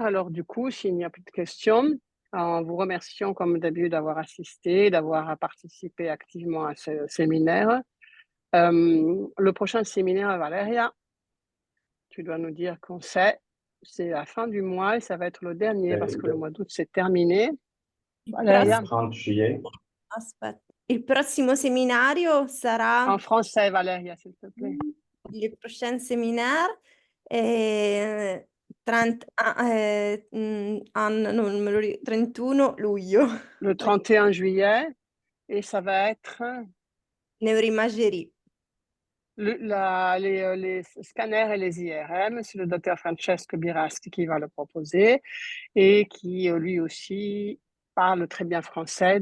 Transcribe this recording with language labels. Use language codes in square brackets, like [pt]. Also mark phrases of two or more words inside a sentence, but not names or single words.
[fr] Alors, du coup, s'il n'y a plus de questions, en vous remerciant comme d'habitude d'avoir assisté, d'avoir participé activement à ce séminaire. Le prochain séminaire, Valéria, tu dois nous dire quand c'est la fin du mois et ça va être le dernier parce que le mois d'août c'est terminé. Valéria. 30 juillet. [it] Aspetta. Il prossimo seminario sarà... [fr] En français, Valéria, s'il te plaît. Le prochain séminaire [it] è 31 luglio. [fr] Le 31 juillet et ça va être... Neuroimagerie. Les scanners et les IRM, c'est le docteur Francesco Biraschi qui va le proposer et qui lui aussi parle très bien français.